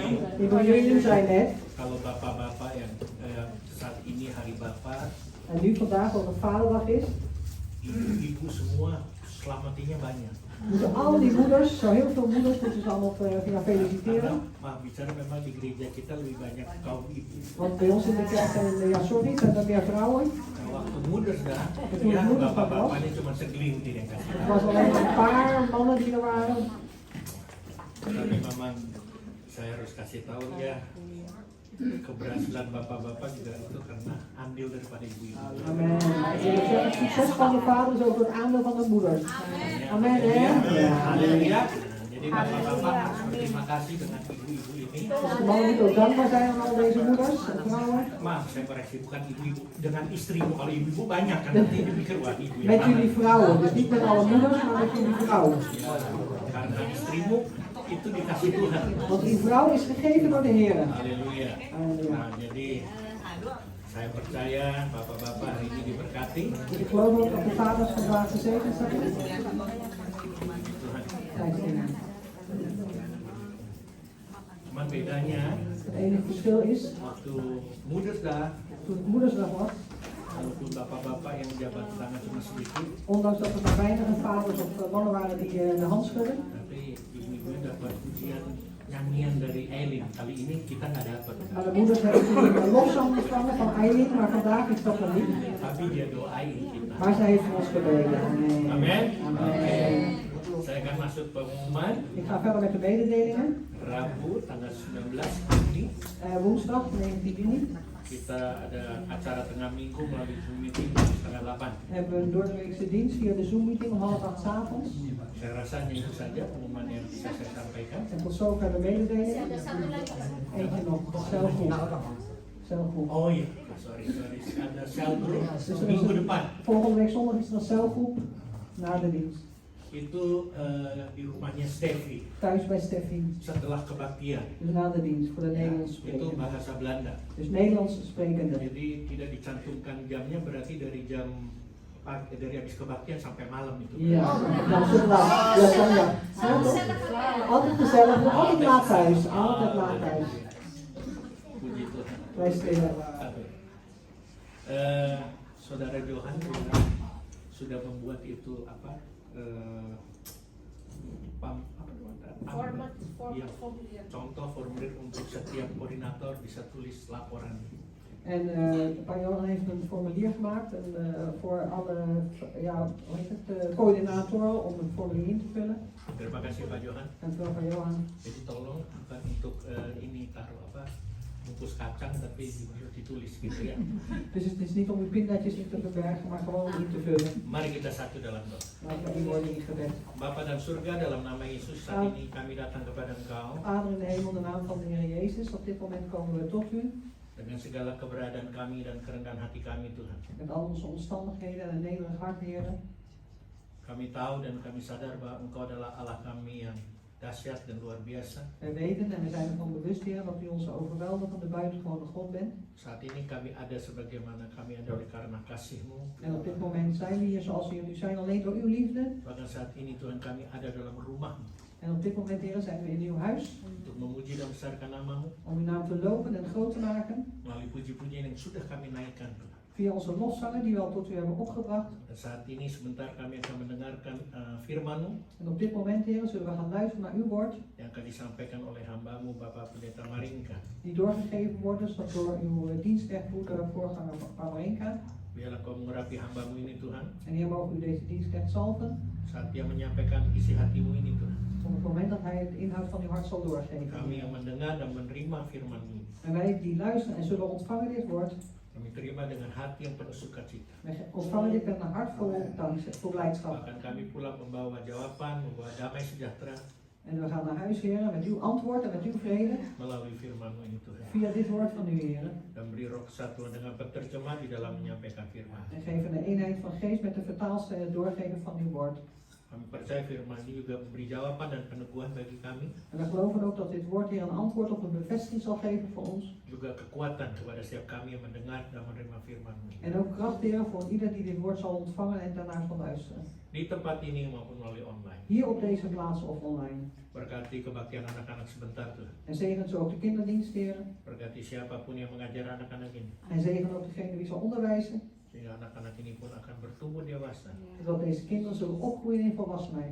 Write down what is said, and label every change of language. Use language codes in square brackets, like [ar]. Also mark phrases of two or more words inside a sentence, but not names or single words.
[nl] Ibu Yuyun zei net, [id] kalau bapak-bapak yang saat ini hari Bapak, [nl] en nu vandaag omdat het Vaderdag is, [id] ibu-ibu semua selamatinya banyak. [nl] moeten al die moeders, zo heel veel moeders, moeten ze allemaal gaan feliciteren. [id] Karena maaf bicara memang di gereja kita lebih banyak kaum ibu. [nl] Want bij ons in de kerk zijn, ja sorry, zijn er meer vrouwen. [id] Nah, waktu moeders dah, Betul, ya [nl] moeders [id] bapak-bapaknya cuma segelintir yang kasih. [nl] Er was alleen een paar mannen die er waren. [id] Tapi memang saya harus kasih tahu ya, keberhasilan bapak-bapak juga itu karena andil daripada ibu-ibu. Amen. [nl] Ik wil zeggen, het succes van de vaders ook door het aandeel van de moeders. Amen, hè? [id] Haleluya. Jadi bapak-bapak harus berterima kasih dengan ibu-ibu ini. [nl] Dus de mannen moeten ook dankbaar zijn aan al deze moeders en vrouwen. [id] Maaf, saya koreksi, bukan ibu-ibu dengan istrimu. Kalau ibu-ibu banyak kan nanti dipikir wah ibu yang [nl] Met [id] mana. [nl] jullie vrouwen, dus niet met alle moeders, maar met jullie vrouwen. [id] Karena istrimu itu dikasih Tuhan. [nl] Want die vrouw is gegeven door de Heer. [id] Haleluya. Haleluya. Nah, jadi saya percaya bapak-bapak hari ini diberkati. [nl] Dus ik geloof ook dat de vaders vandaag gezegend zijn. [id] Tuhan. [nl] Kijk, [id] Cuman bedanya [nl] het enige verschil is, [id] waktu moedersdag, [nl] toen het moedersdag was, [id] walaupun bapak-bapak yang jabat tangan cuma sedikit, [nl] ondanks dat er maar weinig vaders of mannen waren die de hand schudden, [id] tapi ibu-ibu dapat pujian nyanyian dari Eileen. Kali ini kita nggak dapat. [nl] Maar de moeders hebben natuurlijk een lofzang ontvangen van Eileen, maar vandaag is dat er niet. [id] Tapi dia doain kita. [nl] Maar zij heeft voor ons gebeden. [id] Amen. Amin. Amen. Saya akan masuk pengumuman. [nl] Ik ga verder met de mededelingen. [id] Rabu tanggal 19 Juni [nl] Woensdag 19 juni [id] kita ada acara tengah minggu melalui Zoom meeting jam 7:30. [nl] hebben we een doordeweekse dienst via de Zoom meeting om 7:30 'avonds. [id] Saya rasa itu saja pengumuman yang bisa saya sampaikan. [nl] En tot zover de mededelingen. [id] Ada satu lagi. [nl] Eentje nog, zelfgroep. Zelfgroep. [id] Oh iya, sorry. Ada sel group minggu depan. [nl] Volgende week zondag is er een celgroep na de dienst. [id] Itu di rumahnya Steffi [nl] Thuis bij Steffi. [id] setelah kebaktian. [nl] Dus na de dienst voor de Nederlands [id] Itu [nl] sprekenden. [id] bahasa Belanda. [nl] Dus Nederlands sprekenden. [id] Jadi tidak dicantumkan jamnya, berarti dari jam dari habis kebaktian sampai malam itu. [nl] Ja, nou setelah. Ja, zondag. Altijd gezellig, maar altijd laat thuis. Altijd laat thuis. [id] Puji Tuhan. [nl] Wij spelen. [id] Saudara Johan sudah membuat itu apa? Contoh formulir untuk setiap koordinator bisa tulis laporan. [nl] En Pak Johan heeft een formulier gemaakt voor alle hoe heet het, coördinatoren om een formulier in te vullen. [id] Terima kasih Pak Johan. [nl] Dankjewel Pak Johan. [id] Jadi tolong bukan untuk ini taruh apa bungkus kacang, tapi harus ditulis gitu ya. [nl] Dus het is niet om uw pindaatjes in te verbergen, maar gewoon om in te vullen. [id] Mari kita satu dalam doa. [nl] Laten we worden ingebed. [id] Bapa dan surga, dalam nama Yesus saat ini kami datang kepada Engkau [nl] Vader in de hemel, in de naam van de Heer Jezus, op dit moment komen we tot u. [id] dengan segala keberadaan kami dan kerendahan hati kami Tuhan. [nl] Met al onze omstandigheden en een nederig hart, Heer. [id] Kami tahu dan kami sadar bahwa Engkau adalah Allah kami yang dahsyat dan luar biasa. [nl] Wij weten en we zijn ervan bewust, Heer, dat u onze overweldigende, buitengewone God bent. [id] Saat ini kami ada sebagaimana kami ada oleh karena kasih-Mu. [nl] En op dit moment zijn we hier zoals we nu zijn, alleen door uw liefde. [id] Bahkan saat ini Tuhan kami ada dalam rumah-Mu [nl] En op dit moment, Heer, zijn we in uw huis. [id] untuk memuji dan besarkan nama-Mu [nl] Om uw naam te loven en groot te maken. [id] melalui puji-pujian yang sudah kami naikkan Tuhan. [nl] Via onze lofzangen die we al tot u hebben opgebracht. [id] Dan saat ini sebentar kami akan mendengarkan firman-Mu [nl] En op dit moment, Heer, zullen we gaan luisteren naar uw woord. [id] yang akan disampaikan oleh hamba-Mu Bapak Pendeta Maringka. [nl] Die doorgegeven worden door uw dienstknechtbroeder, voorganger Marinka. [id] Biarlah Kau mengurapi hamba-Mu ini Tuhan. [nl] En Heer, mogen u deze dienstknecht zalven. [id] Saat dia menyampaikan isi hati-Mu ini Tuhan. [nl] Op het moment dat hij het inhoud van uw hart zal doorgeven. [id] Kami yang mendengar dan menerima firman-Mu. [nl] En wij die luisteren en zullen ontvangen dit woord. [id] Kami terima dengan hati yang penuh sukacita. [nl] Wij ontvangen dit met een hart vol dankzij, vol blijdschap. [id] Bahkan kami pulang membawa jawaban, membawa damai sejahtera [nl] En we gaan naar huis, Heer, met uw antwoord en met uw vrede. [id] melalui firman-Mu ini Tuhan. [nl] Via dit woord van u, Heer. [id] Dan beri roh kesatuan dengan penerjemah di dalam menyampaikan firman. [nl] En geven de eenheid van geest met de vertaalster en het doorgeven van uw woord. [id] Kami percaya firman ini juga memberi jawaban dan peneguhan bagi kami. [nl] En we geloven ook dat dit woord, Heer, een antwoord op een bevestiging zal geven voor ons. [id] Juga kekuatan kepada setiap kami yang mendengar dan menerima firman-Mu. [nl] En ook kracht, Heer, voor ieder die dit woord zal ontvangen en daarnaar zal luisteren. [id] Di tempat ini maupun melalui online. [nl] Hier op deze plaats of online. [id] Berkati kebaktian anak-anak sebentar Tuhan. [nl] En zegen zo ook de kinderdienst, Heer. [id] Berkati siapapun yang mengajar anak-anak ini. [nl] En zegen ook degene die zal onderwijzen. [id] Sehingga anak-anak ini pun akan bertumbuh dewasa. [nl] Zodat deze kinderen zullen opgroeien in volwassenheid.